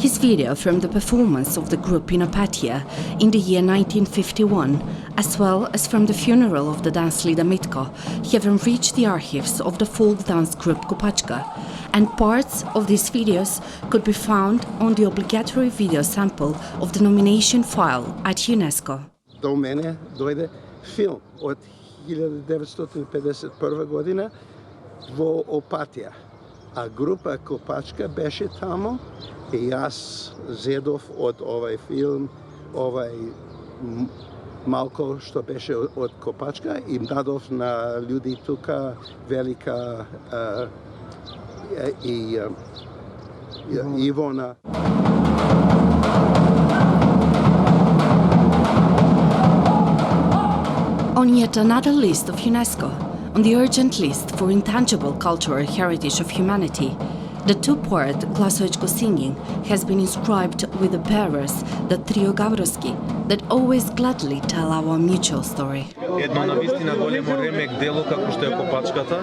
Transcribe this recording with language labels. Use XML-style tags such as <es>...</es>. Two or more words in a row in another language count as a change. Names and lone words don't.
<en>His video from the performance of the group in Apatia in the year 1951, as well as from the funeral of the dance leader Mitko, have enriched the archives of the folk dance group Kopachka, and parts of these videos could be found on the obligatory video sample of the nomination file at UNESCO.</en> <mk>До мене дојде филм од 1951 година во Опатија, а група Копачка беше тамо и јас зедов од овај филм, овај малко што беше од Копачка и дадов на луѓе тука велика и Ивона.</mk> <en>On yet another list of UNESCO, on the urgent list for intangible cultural heritage of humanity, the two-part Glasovičko singing has been inscribed with the bearers, the trio Gavrovski, that always gladly tell our mutual story.</en> <mk>Едно навистина големо ремек дело како што е Копачката.</mk>